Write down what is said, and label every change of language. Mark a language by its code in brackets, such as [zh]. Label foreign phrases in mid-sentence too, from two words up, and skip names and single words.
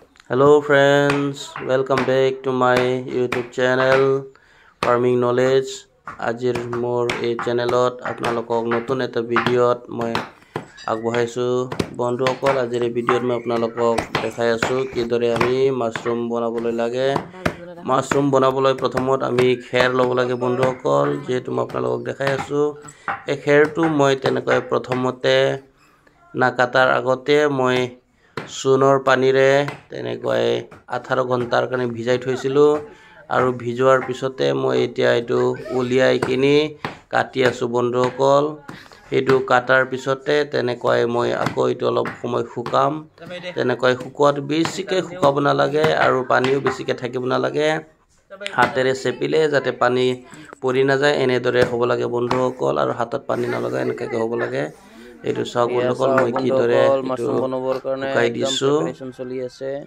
[en] Hello friends, welcome back to my YouTube channel Farming Knowledge. [as] আজিৰ মোৰ এই চেনেলত আপোনালোকক নতুন এটা ভিডিঅ'ত মই আগবঢ়াইছোঁ বন্ধুসকল আজিৰ এই ভিডিঅ'ত মই আপোনালোকক দেখুৱাই আছোঁ কিদৰে আমি মাছৰুম বনাবলৈ লাগে. মাছৰুম বনাবলৈ প্ৰথমতে আমি খেৰ ল'ব লাগে বন্ধুসকল যিহেতু মই আপোনালোকক দেখুৱাই আছোঁ এই খেৰটো মই তেনেকৈ প্ৰথমতে নাকটাৰ আগতে মই সুনৰ পানীৰে তেনেকৈ 18 ঘণ্টাৰ কাৰণে ভিজাই থৈছিলো আৰু ভিজোৱাৰ পিছতে মই এতিয়া এটো উলিয়াই কিনি কাটি আছো বন্ধুসকল এটো কাটাৰ পিছতে তেনেকৈ মই আকৌ এটো অলপ সময় শুকাম তেনেকৈ শুকুৱাত বেছিকৈ শুকাব না লাগে আৰু পানীও বেছিকৈ থাকিব না লাগে হাতেৰে চেপিলে যাতে পানী পৰি না যায় এনেদৰে হ'ব লাগে বন্ধুসকল আৰু হাতত পানী না লগা এনেকৈ হ'ব লাগে এটো সব বন্ধুসকল মই কি দৰে মাছৰুম বনাবৰ কাৰণে প্ৰিপাৰেচন চলি আছে